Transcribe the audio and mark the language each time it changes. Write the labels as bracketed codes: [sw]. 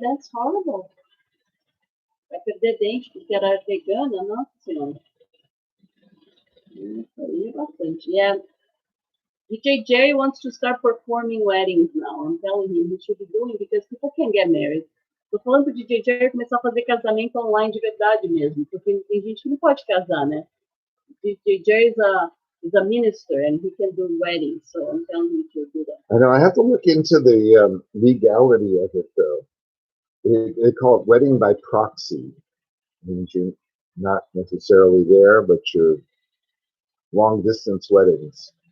[en] That's horrible. [pt] Vai perder dente porque era vegana, nossa senhora. Aí é bastante. Yeah. [en] DJ Jerry wants to start performing weddings now. I'm telling him he should be doing because people can get married. [pt] Tô falando pro DJ Jerry começar a fazer casamento online de verdade mesmo, porque tem gente que não pode casar, né? [en] DJ Jerry is a minister and he can do weddings, so I'm telling him to do that. I know. I have to look into the legality of it, though. They call it wedding by proxy. It means you're not necessarily there, but you're long distance weddings.